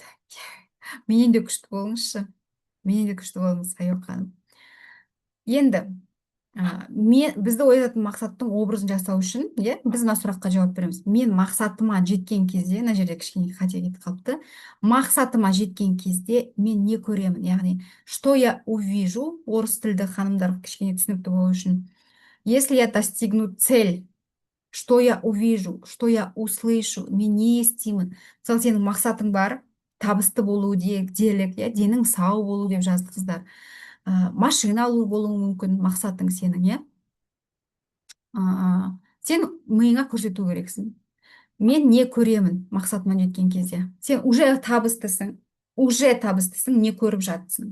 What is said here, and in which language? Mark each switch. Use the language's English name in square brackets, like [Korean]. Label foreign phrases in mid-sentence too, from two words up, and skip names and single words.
[Kazakh] Менен де күшті болыңызшы. Менен де күшті болыңыз, Аюп ханым. Енді бізді оятатын мақсаттың образын жасау үшін, иә, біз мына сұраққа жауап береміз. Мен мақсатыма жеткен кезде, мына жерде кішкене қате кетіп қалыпты. Мақсатыма жеткен кезде мен не көремін? Яғни, [Russian] что я увижу, [Kazakh] орыс тілді ханымдар кішкене түсінікті болу үшін. [Russian] Если я достигну цель, что я увижу, что я услышу, [Kazakh] мен не естимін? Мысалы, сенің мақсатың бар, табысты болу делік, иә, денің сау болу деп жазды қыздар. Машина алу болуы мүмкін мақсатың сенің, иә? Сен миыңа көрсету керексің. Мен не көремін мақсатыма жеткен кезде? Сен уже табыстысың, не көріп жатсың?